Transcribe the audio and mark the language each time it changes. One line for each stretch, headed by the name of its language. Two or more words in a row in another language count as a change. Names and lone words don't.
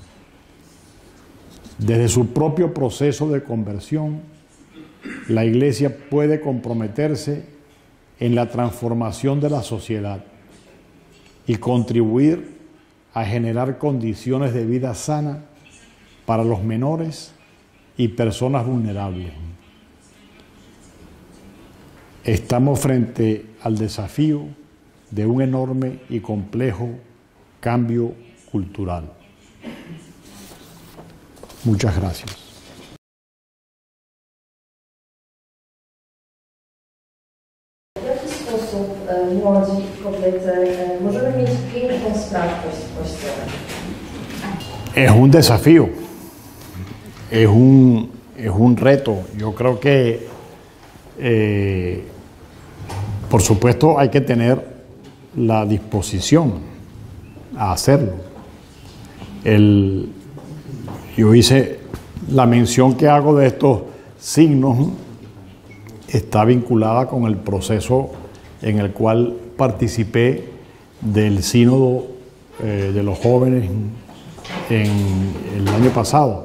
Spanish: Desde su propio proceso de conversión, la Iglesia puede comprometerse en la transformación de la sociedad y contribuir a generar condiciones de vida sana para los menores y personas vulnerables. Estamos frente al desafío de un enorme y complejo cambio cultural. Muchas gracias.
Polish: W jaki sposób młodzi kobiety możemy mieć piękną sprawczość w Kościele?
Spanish: Es un desafío, es un reto. Yo creo que, por supuesto, hay que tener la disposición a hacerlo. Yo hice la mención que hago de estos signos, está vinculada con el proceso en el cual participé del sínodo de los jóvenes en el año pasado.